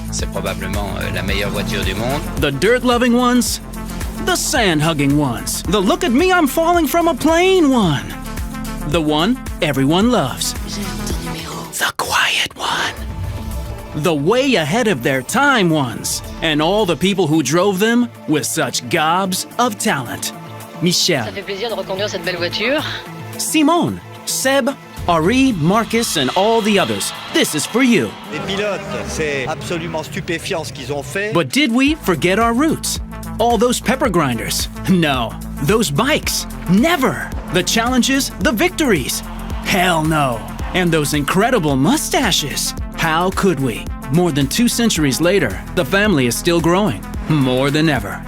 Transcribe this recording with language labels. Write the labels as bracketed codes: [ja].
[fr] C'est probablement la meilleure voiture du monde. [en] The dirt-loving ones. The sand-hugging ones. The look at me, I'm falling from a plane one. The one everyone loves. The quiet one. The way ahead of their time ones. And all the people who drove them with such gobs of talent. Michel. [fr] Ça fait plaisir de reconduire cette belle voiture. [en] Simone. Seb. Henri, Marcus, and all the others. This is for you. [fr] Les pilotes, c'est absolument stupéfiant ce qu'ils ont fait. [en] But did we forget our roots? All those pepper grinders? No. Those bikes? Never. The challenges? The victories? Hell no. And those incredible mustaches? How could we? More than 2 centuries later, the family is still growing. More than ever.